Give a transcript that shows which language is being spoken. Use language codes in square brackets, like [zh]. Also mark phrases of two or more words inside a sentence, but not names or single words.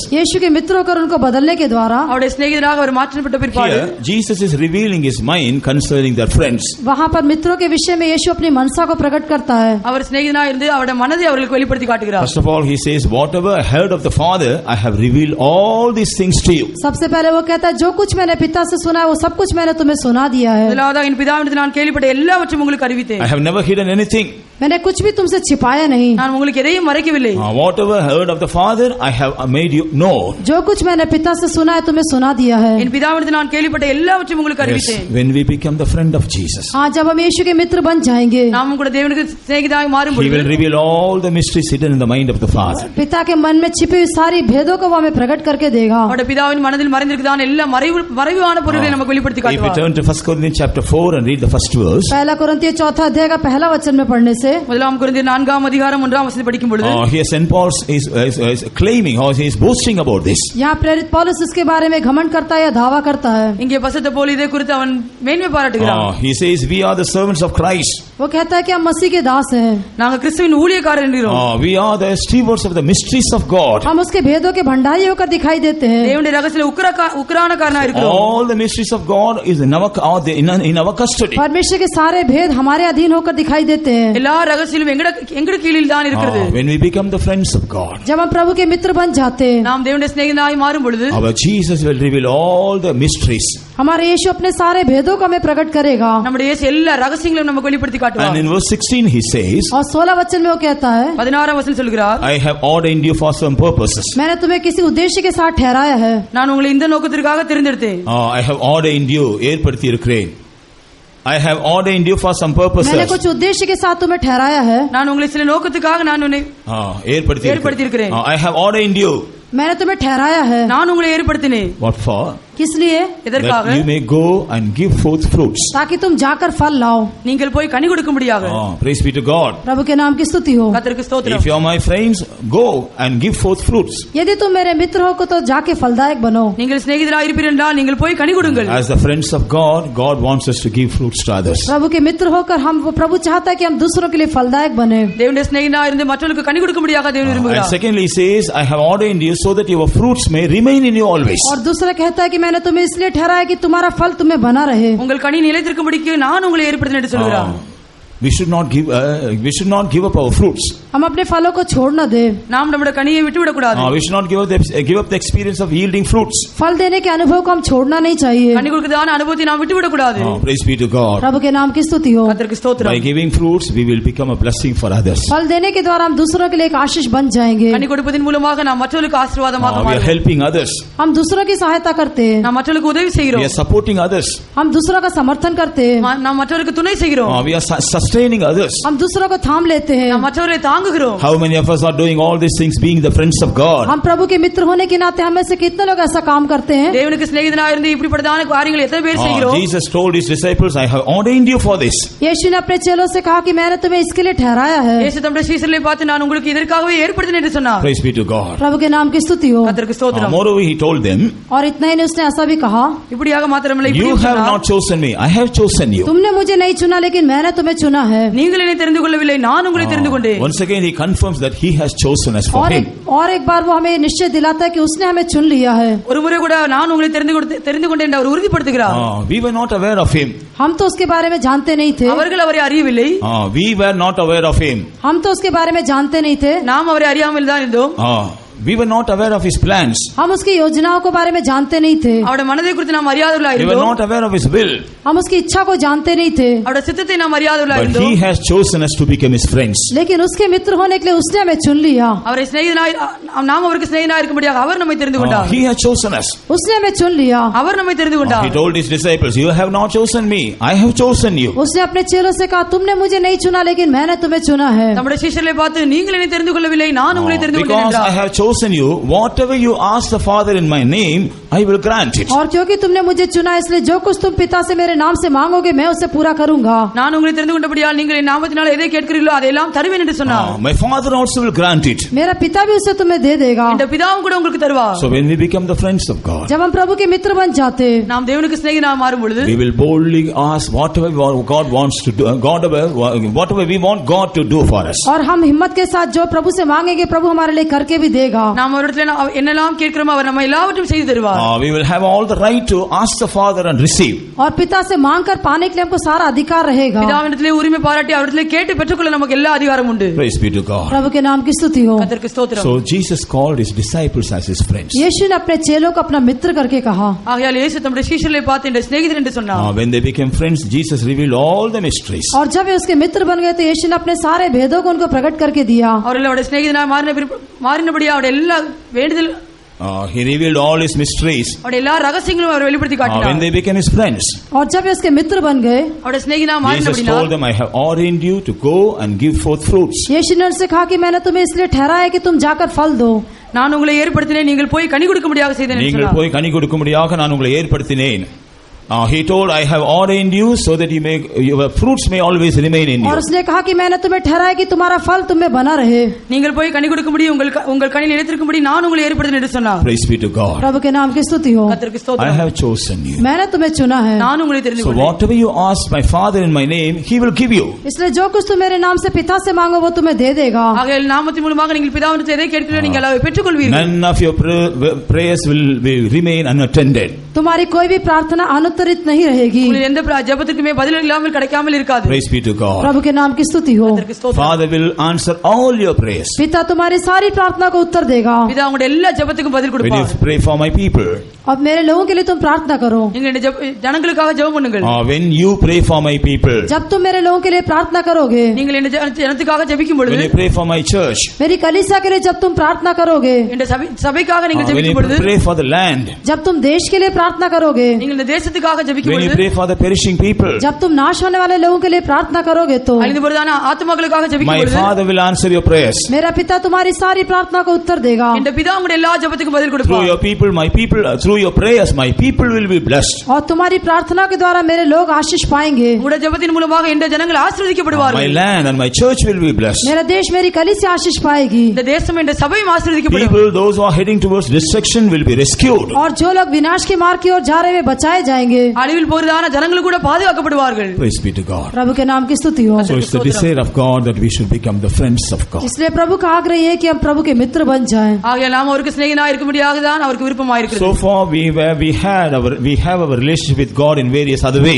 [hi] यीशु के मित्र होकर उनको बदलने के द्वारा [ta] அவருடைய சிநேகிதராக அவர் மாற்றப்பட்ட பிற்பாடு [en] here Jesus is revealing his mind concerning their friends. [hi] वहाँ पर मित्रों के विषय में यीशु अपनी मनसा को प्रकट करता है। [ta] அவர் சிநேகிதனாக இருந்து அவருடைய மனதை அவர்களுக்கு வெளிப்படுத்தி காட்டுகிறார். [en] First of all, he says, "Whatever I heard of the Father, I have revealed all these things to you." [hi] सबसे पहले वो कहता है जो कुछ मैंने पिता से सुना है वो सब कुछ मैंने तुम्हें सुना दिया है। [ta] முதலாவதாக என் பிதாவிடத்தில் நான் கேள்விப்பட்ட எல்லாவற்றையும் உங்களுக்கு அறிவித்தேன். [en] I have never hidden anything. [hi] मैंने कुछ भी तुमसे छिपाया नहीं। [ta] நான் உங்களுக்கு எதையும் மறைக்கவில்லை. [en] Whatever I heard of the Father, I have made you know. [hi] जो कुछ मैंने पिता से सुना है तुम्हें सुना दिया है। [ta] என் பிதாவிடத்தில் நான் கேள்விப்பட்ட எல்லாவற்றையும் உங்களுக்கு [en] Yes, [ta] அறிவித்தேன். [en] when we become the friend of Jesus, [hi] हाँ, जब हम यीशु के मित्र बन जाएंगे [ta] நாமும் கூட தேவனுக்கு சிநேகிதராக மாறும் [en] He will [ta] பொழுது [en] reveal all the mysteries hidden in the mind of the Father. [hi] पिता के मन में छिपी हुई सारी भेदों को वो हमें प्रकट करके देगा। [ta] அவருடைய பிதாவின் மனதில் மறைந்திருக்கிறதான எல்லா மறைவான பொருள்களை நமக்கு வெளிப்படுத்தி [en] If we [ta] காட்டுவார். [en] turn to 1 Corinthians chapter 4 and read the first verse, [hi] पहला कुरिन्थियों 4 अध्याय का पहला वचन में पढ़ने से [ta] முதலாம் கொரிந்தியர் 4 அதிகாரம் 1 வசனத்தை படிக்கும் பொழுது [en] here St. Paul is claiming or he is boasting about this. [hi] यहाँ प्रेरित पौलुस इसके बारे में घमंड करता है या दावा करता है। [ta] இங்கே பரிசுத்த பவுல் இதை குறித்து அவன் மேன்மை பாராட்டுகிறான். [en] He says, "We are the servants of Christ. [hi] वो कहता है कि हम मसीह के दास हैं। [ta] நாங்க கிறிஸ்துவின் ஊழியக்காரர் என்கிறோம். [en] We are the stewards of the mysteries of God." [hi] हम उसके भेदों के भंडारी होकर दिखाई देते हैं। [ta] தேவனுடைய ரகசியத்துல உக்கிரானக்காரனா இருக்கிறோம். [en] All the mysteries of God is in our custody. [hi] परमेश्वर के सारे भेद हमारे अधीन होकर दिखाई देते हैं। [ta] எல்லா ரகசியங்களும் எங்கட கீழில் தான் இருக்கிறது. [en] When we become the friends of God, [hi] जब हम प्रभु के मित्र बन जाते हैं [ta] நாம் தேவனுடைய சிநேகிதனாய் மாறும் பொழுது [en] our Jesus will reveal all the mysteries. [hi] हमारे यीशु अपने सारे भेदों को हमें प्रकट करेगा। [ta] நம்முடைய இயேசு எல்லா ரகசியங்களையும் நமக்கு வெளிப்படுத்தி [en] And [ta] காட்டுவார். [en] in verse 16 he says, [hi] और 16 वचन में वो कहता है [ta] 16 வசனம் சொல்கிறார், [en] "I have ordained you for some purposes." [hi] मैंने तुम्हें किसी उद्देश्य के साथ ठहराया है। [ta] நான் உங்களை இந்த நோக்கத்திற்காக தெரிந்தெடுத்தேன். [en] I have ordained you, [ta] ஏற்படுத்தி இருக்கிறேன். [en] I have ordained you for some purposes. [hi] मैंने कुछ उद्देश्य के साथ तुम्हें ठहराया है। [ta] நான் உங்களை சில நோக்கத்துக்காக நான் உன்னை ஏற்படுத்தி இருக்கிறேன். [en] I have ordained you. [hi] मैंने तुम्हें ठहराया है। [ta] நான் உங்களை ஏற்படுத்தினேன். [en] What for? [hi] किस लिए? [ta] எதற்காக? [en] That you may go and give forth fruits. [hi] ताकि तुम जाकर फल लाओ। [ta] நீங்கள் போய் கனி கொடுக்கும்படியாக. [en] Praise be to God. [hi] प्रभु के नाम की स्तुति हो। [ta] கர்த்தருக்கு ஸ்தோத்திரம். [en] If you are my friends, go and give forth fruits. [hi] यदि तुम मेरे मित्र हो तो जाके फलदायक बनो। [ta] நீங்கள் சிநேகிதராக இருப்பீர்கள் என்றால் நீங்கள் போய் கனி கொடுங்கள். [en] As the friends of God, God wants us to give fruits to others. [hi] प्रभु के मित्र होकर हम प्रभु चाहता है कि हम दूसरों के लिए फलदायक बने। [ta] தேவனுடைய சிநேகிதனாக இருந்து மற்றவர்களுக்கு கனி கொடுக்கும்படியாக தேவன் [en] And [ta] விரும்புகிறார். [en] secondly he says, "I have ordained you so that your fruits may remain in you always." [hi] और दूसरा कहता है कि मैंने तुम्हें इसलिए ठहराया कि तुम्हारा फल तुम्हें बना रहे। [ta] உங்கள் கனி நிலைத்திருக்கும்படிக்கு நான் உங்களை ஏற்படுத்தினேன் என்று சொல்கிறார். [en] We should not give up our fruits. [hi] हम अपने फलों को छोड़ न दे। [ta] நாம் நம்முடைய கனியை விட்டுவிடக் கூடாது. [en] We should not give up the experience of yielding fruits. [hi] फल देने के अनुभव को हम छोड़ना नहीं चाहिए। [ta] கனி கொடுக்கதான அனுபவத்தை நாம் விட்டுவிடக் கூடாது. [en] Praise be to God. [hi] प्रभु के नाम की स्तुति हो। [ta] கர்த்தருக்கு ஸ்தோத்திரம். [en] By giving fruits, we will become a blessing for others. [hi] फल देने के द्वारा हम दूसरों के लिए एक आशीष बन जाएंगे। [ta] கனி கொடுப்பதன் மூலமாக நாம் மற்றவர்களுக்கு ஆசீர்வாதமாக [en] We are [ta] மாறுவோம். [en] helping others. [hi] हम दूसरों की सहायता करते हैं। [ta] நாம் மற்றவர்களுக்கு உதவி [en] We [ta] செய்கிறோம். [en] are supporting others. [hi] हम दूसरों का समर्थन करते हैं। [ta] நாம் மற்றவர்களுக்கு துணை செய்கிறோம். [en] We are sustaining others. [hi] हम दूसरों को थाम लेते हैं। [ta] நாம் மற்றவர்களை தாங்குகிறோம். [en] How many of us are doing all these things being the friends of God? [hi] हम प्रभु के मित्र होने के नाते हम में से कितने लोग ऐसा काम करते हैं? [ta] தேவனுக்கு சிநேகிதனாக இருந்து இப்படிப்பட்டதான காரியங்களை எத்தனை பேர் செய்கிறோம்? [en] Jesus told his disciples, "I have ordained you for this." [hi] यीशु ने अपने चेलों से कहा कि मैंने तुम्हें इसके लिए ठहराया है। [ta] இயேசு தம்முடைய சீஷர்களை பார்த்து நான் உங்களுக்கு இதற்காகவே ஏற்படுத்தினேன் என்று சொன்னார். [en] Praise be to God. [hi] प्रभु के नाम की स्तुति हो। [ta] கர்த்தருக்கு ஸ்தோத்திரம். [en] Moreover, he told them, [hi] और इतना ही नहीं उसने ऐसा भी कहा, [ta] இப்படியாக மாத்திரமல்ல [en] "You [ta] இப்படியும் [en] have [ta] சொன்னார். [en] not chosen me, I have chosen you." [hi] तुमने मुझे नहीं चुना लेकिन मैंने तुम्हें चुना है। [ta] நீங்கள் என்னை தெரிந்து கொள்ளவில்லை, நான் உங்களை தெரிந்து கொண்டேன். [en] Once again he confirms that he has chosen us for him. [hi] और एक बार वो हमें निश्चय दिलाता है कि उसने हमें चुन लिया है। [ta] ஒரு முறை கூட நான் உங்களை தெரிந்து கொண்டேன் என்று அவர் உறுதிப்படுத்துகிறார். [en] We were not aware of him. [hi] हम तो उसके बारे में जानते नहीं थे। [ta] அவர்கள் அவரை அறியவில்லை. [en] We were not aware of him. [hi] हम तो उसके बारे में जानते नहीं थे। [ta] நாம் அவரை அறியாமல் தான் இருந்தோம். [en] We were not aware of his plans. [hi] हम उसकी योजनाओं के बारे में जानते नहीं थे। [ta] அவருடைய மனதை குறித்து நாம் அறியாதவர்களாக [en] We were [ta] இருந்தோம். [en] not aware of his will. [hi] हम उसकी इच्छा को जानते नहीं थे। [ta] அவருடைய சித்தத்தை நாம் அறியாதவர்களாக [en] But he [ta] இருந்தோம். [en] has chosen us to become his friends. [hi] लेकिन उसके मित्र होने के लिए उसने हमें चुन लिया। [ta] அவரை சிநேகிதனாய் நாம் அவருக்கு சிநேகிதனாய் இருக்கும்படியாக அவர் நம்மை தெரிந்து கொண்டார். [en] He has chosen us. [hi] उसने हमें चुन लिया। [ta] அவர் நம்மை தெரிந்து கொண்டார். [en] He told his disciples, "You have not chosen me, I have chosen you." [hi] उसने अपने चेलों से कहा, तुमने मुझे नहीं चुना लेकिन मैंने तुम्हें चुना है। [ta] நம்முடைய சீஷர்களை பார்த்து நீங்கள் என்னை தெரிந்து கொள்ளவில்லை, நான் உங்களை தெரிந்து கொண்டேன் [en] Because I [ta] என்றார். [en] have chosen chosen you, whatever you ask the Father in my name, I will grant it. [hi] और क्योंकि तुमने मुझे चुना इसलिए जो कुछ तुम पिता से मेरे नाम से मांगोगे मैं उसे पूरा करूंगा. [ta] நான் உங்களை தெரிந்து கொண்டபடியால் நீங்கள் என் நாமத்தினால் எதை கேட்கிறீர்களோ அதையெல்லாம் தருவேன் என்று சொன்னார். [en] My Father also will grant it. [hi] मेरा पिता भी उसे तुम्हें दे देगा. [ta] இந்த பிதாவும் கூட உங்களுக்கு தருவார். [en] So when we become the friends of God, [hi] जब हम प्रभु के मित्र बन जाते, [ta] நாம் தேவனுக்கு சிநேகிதனாக மாறும் பொழுது [en] we will boldly ask whatever God wants to do, whatever we want God to do for us. [hi] और हम हिम्मत के साथ जो प्रभु से मांगेंगे प्रभु हमारे लिए करके भी देगा. [ta] நாம் அவரிடத்தில் என்னெல்லாம் கேட்கிறோமோ அவர் நம்ம எல்லாவற்றையும் செய்து தருவார். [en] We will have all the right to ask the Father and receive. [hi] और पिता से मांगकर पाने के लिए हमको सारा अधिकार रहेगा. [ta] பிதாவிடத்திலே உரிமை பாராட்டி அவரிடத்திலே கேட்டு பெற்றுக்கொள்ள நமக்கு எல்லா அதிகாரம் உண்டு. [en] Praise be to God. [hi] प्रभु के नाम की स्तुति हो. [ta] கர்த்தருக்கு ஸ்தோத்திரம். [en] So Jesus called his disciples as his friends. [hi] यीशु ने अपने चेलों को अपना मित्र करके कहा. [ta] ஆகையால் இயேசு தம்முடைய சீஷர்களை பார்த்து இந்த சிநேகிதர் என்று சொன்னார். [en] When they became friends, Jesus revealed all the mysteries. [hi] और जब वे उसके मित्र बन गए तो यीशु ने अपने सारे भेदों को उनको प्रकट करके दिया. [ta] அவர்கள் அவருடைய சிநேகிதனாக மாறினபடியா அவருடைய எல்லா வேண்டுதல் [en] He revealed all his mysteries. [ta] அவருடைய எல்லா ரகசியங்களும் அவர் வெளிப்படுத்தி காட்டினார். [en] When they became his friends, [hi] और जब वे उसके मित्र बन गए, [ta] அவருடைய சிநேகிதனாக [en] Jesus [ta] மாறினபடியா [en] told them, I have ordained you to go and give forth fruits. [hi] यीशु ने उनसे कहा कि मैंने तुम्हें इसलिए ठहराया है कि तुम जाकर फल दो. [ta] நான் உங்களை ஏற்படுத்தினேன் நீங்கள் போய் கனி கொடுக்கும்படியாக செய்தேன் என்று நீங்கள் சொன்னார். போய் கனி கொடுக்கும்படியாக நான் உங்களை ஏற்படுத்தினேன். [en] He told, I have ordained you so that your fruits may always remain in you. [hi] और उसने कहा कि मैंने तुम्हें ठहराया कि तुम्हारा फल तुम में बना रहे. [ta] நீங்கள் போய் கனி கொடுக்கும்படி உங்கள் கனி நிலைத்திருக்கும்படி நான் உங்களை ஏற்படுத்தினேன் என்று சொன்னார். [en] Praise be to God. [hi] प्रभु के नाम की स्तुति हो. [ta] கர்த்தருக்கு [en] I [ta] ஸ்தோத்திரம். [en] have chosen you. [hi] मैंने तुम्हें चुना है. [ta] நான் உங்களை தெரிந்து [en] So [ta] கொண்டேன். [en] whatever you ask my Father in my name, He will give you. [hi] इसलिए जो कुछ तुम मेरे नाम से पिता से मांगो वो तुम्हें दे देगा. [ta] ஆகையால் நாமத்தின் மூலமாக நீங்கள் பிதாவிடத்தில் எதை கேட்கிறீர்களோ நீங்கள் அதை பெற்றுக்கொள்வீர்கள். [en] None of your prayers will remain unattended. [hi] तुम्हारी कोई भी प्रार्थना अनुत्तरित नहीं रहेगी. [ta] உங்கள் எந்த ஜெபத்துக்குமே பதில் இல்லாமல் கிடைக்காமல் இருக்காது. [en] Praise be to God. [hi] प्रभु के नाम की स्तुति हो. [ta] கர்த்தருக்கு ஸ்தோத்திரம். [en] Father will answer all your prayers. [hi] पिता तुम्हारी सारी प्रार्थना को उत्तर देगा. [ta] பிதா உங்களுடைய எல்லா ஜெபத்துக்கும் பதில் [en] When you [ta] கொடுப்பார். [en] pray for my people, [hi] और मेरे लोगों के लिए तुम प्रार्थना करो. [ta] நீங்கள் இந்த ஜனங்களுக்காக ஜெபம் பண்ணுங்கள். [en] when you pray for my people, [hi] जब तुम मेरे लोगों के लिए प्रार्थना करोगे, [ta] நீங்கள் இந்த ஜனத்துக்காக ஜெபிக்கும் [en] when [ta] பொழுது [en] you pray for my church, [hi] मेरी कलीसिया के लिए जब तुम प्रार्थना करोगे, [ta] இந்த சபைக்காக நீங்கள் [en] when [ta] ஜெபிக்கும் [en] you [ta] பொழுது [en] pray for the land, [hi] जब तुम देश के लिए प्रार्थना करोगे, [ta] நீங்கள் இந்த தேசத்துக்காக ஜெபிக்கும் [en] when you [ta] பொழுது [en] pray for the perishing people, [hi] जब तुम नाश होने वाले लोगों के लिए प्रार्थना करोगे तो [ta] அழிந்து போறதான ஆத்துமாக்களுக்காக ஜெபிக்கும் [en] my [ta] பொழுது [en] Father will answer your prayers. [hi] मेरा पिता तुम्हारी सारी प्रार्थना को उत्तर देगा. [ta] இந்த பிதா உங்களுடைய எல்லா ஜெபத்துக்கும் பதில் [en] Through [ta] கொடுப்பார். [en] your people, my people, through your prayers, my people will be blessed. [hi] और तुम्हारी प्रार्थना के द्वारा मेरे लोग आशीष पाएंगे. [ta] உங்களுடைய ஜெபத்தின் மூலமாக இந்த ஜனங்கள் [en] My [ta] ஆசீர்வதிக்கப்படுவார்கள். [en] land and my church will be blessed. [hi] मेरा देश मेरी कलीसिया आशीष पाएगी. [ta] இந்த தேசம் இந்த சபையும் ஆசீர்வதிக்கப்படும். [en] People, those who are heading towards destruction, will be rescued. [hi] और जो लोग विनाश के मार्ग की ओर जा रहे वे बचाए जाएंगे. [ta] அழிவில் போறதான ஜனங்கள் கூட பாதுகாக்கப்படுவார்கள். [en] Praise be to God. [hi] प्रभु के नाम की स्तुति हो. [en] So it's the desire of God that we should become the friends of God. [hi] इसलिए प्रभु का आग्रह है कि हम प्रभु के मित्र बन जाएं. [ta] ஆகையால் நாம் அவருக்கு சிநேகிதனாக இருக்கும்படியாக தான் அவருக்கு விருப்பமாக இருக்கிறது. [en] So far we have our relationship with God in various other ways.